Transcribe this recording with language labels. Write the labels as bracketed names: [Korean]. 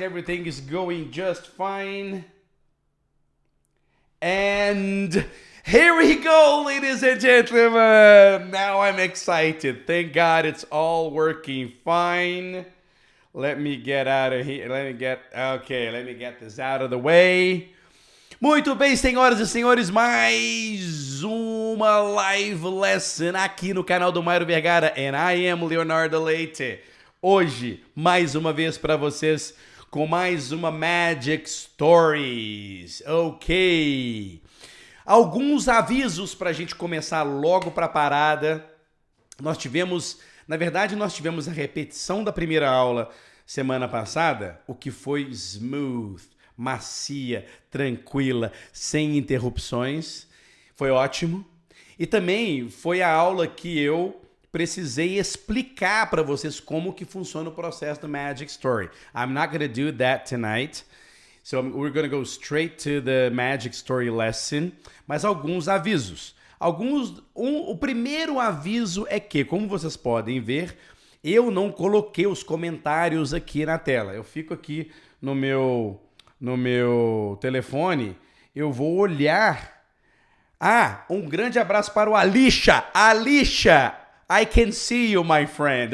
[English] Everything is going just fine. And here we go, ladies and gentlemen. Now I'm excited. Thank God it's all working fine. Let me get out of here. Let me get this out of the way. [Portuguese] Muito bem, senhoras e senhores, mais uma live lesson aqui no canal do Mairo Vergara, [English] and I am Leonardo Leite. [Portuguese] Hoje, mais uma vez para vocês, com mais uma Magic Stories, ok? Alguns avisos para a gente começar logo para a parada. Nós tivemos a repetição da primeira aula semana passada, o que foi smooth, macia, tranquila, sem interrupções. Foi ótimo. E também foi a aula que eu precisei explicar para vocês como que funciona o processo do Magic Story. [English] I'm not going to do that tonight. So we're going to go straight to the Magic Story lesson. [Portuguese] Mas alguns avisos. O primeiro aviso é que, como vocês podem ver, eu não coloquei os comentários aqui na tela. Eu fico aqui no meu telefone, eu vou olhar. Um grande abraço para o Alisha, [English] I can see you, my friend.